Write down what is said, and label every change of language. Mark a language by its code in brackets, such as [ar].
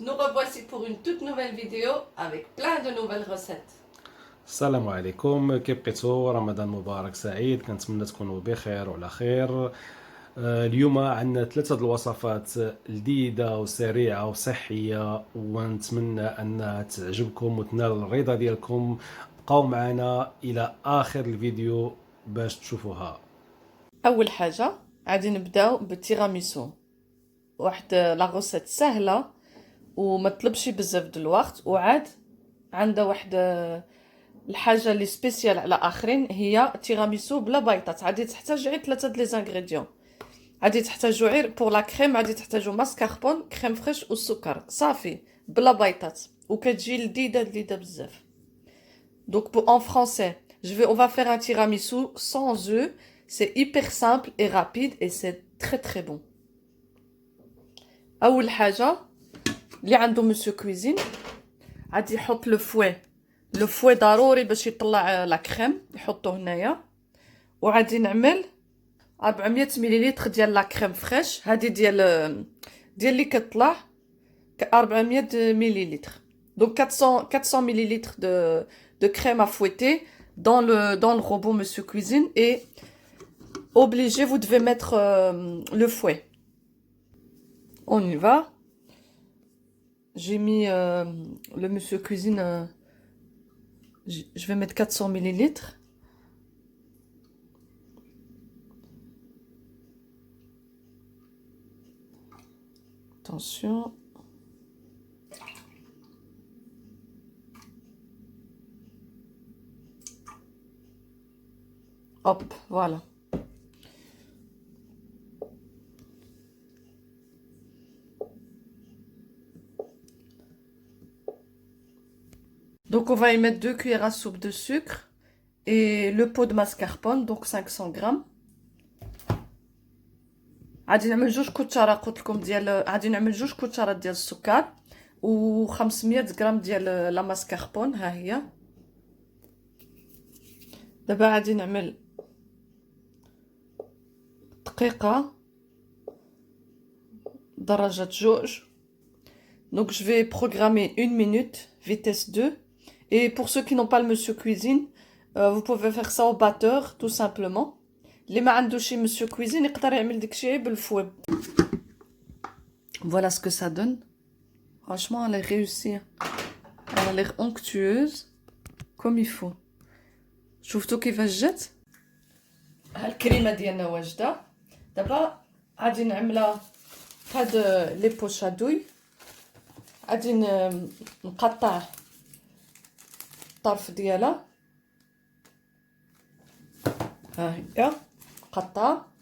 [fr] Nous revoici pour une toute nouvelle vidéo avec plein de nouvelles recettes. [ar] السلام عليكم، كيف بقيتو؟ رمضان مبارك سعيد، كنتمنى تكونوا بخير وعلى خير. اليوم عندنا ثلاثة الوصفات لذيذة وسريعة وصحية، ونتمنى أنها تعجبكم وتنال الرضا ديالكم. بقاو معنا إلى آخر الفيديو باش تشوفوها. أول حاجة غادي نبداو بالتيراميسو، واحد لا غوسيت سهلة وما تطلبش بزاف د الوقت، وعاد عندها واحد الحاجة اللي سبيسيال على آخرين، هي تيراميسو بلا بايطات. غادي تحتاج غير ثلاثة د لي زانغريديون. غادي تحتاجو غير [fr] بور لا كريم، [ar] غادي تحتاجو ماسكاربون، كريم فريش والسكر صافي بلا بايطات، وكتجي لذيذة بزاف. [fr] Donc en français, on va faire un tiramisu sans œufs. C'est hyper simple et rapide et c'est très bon. [ar] أول حاجة اللي عنده مسيو كويزين غادي يحط لو فوي ضروري باش يطلع لا كريم، يحطوه هنايا. وغادي نعمل 400 مليلتر ديال لا كريم فريش، هذه ديال اللي كتطلع 400 مليلتر. [fr] Donc 400 millilitres de crème à fouetter dans le robot Monsieur Cuisine, et obligé, vous devez mettre le fouet. On y va. J'ai mis le Monsieur Cuisine, je vais mettre 400 millilitres. Attention. Hop, voilà. Donc on va y mettre 2 cuillères à soupe de sucre et le pot de mascarpone, donc 500 grammes. [ar] غادي نعمل 2 كوتشارات، قلت لكم غادي نعمل 2 كوتشارات ديال السكر و 500 غرام ديال لا ماسكاربون، ها هي. دابا غادي نعمل دقيقة درجة 2. [fr] Donc je vais programmer 1 minute, vitesse 2. Et pour ceux qui n'ont pas le Monsieur Cuisine, vous pouvez faire ça au batteur, tout simplement. [ar] اللي ما عندوش Monsieur Cuisine يقدر يعمل داكشي بالفوي. [fr] Voilà ce que ça donne. Franchement, elle est réussie. Elle a l'air onctueuse, comme il faut. [ar] شفتوا كيفاش جات؟ ها الكريمه ديالنا واجده. دابا غادي نعملها هاد لي بوشادوي. غادي نقطع الطرف ديالها، ها هي قطع.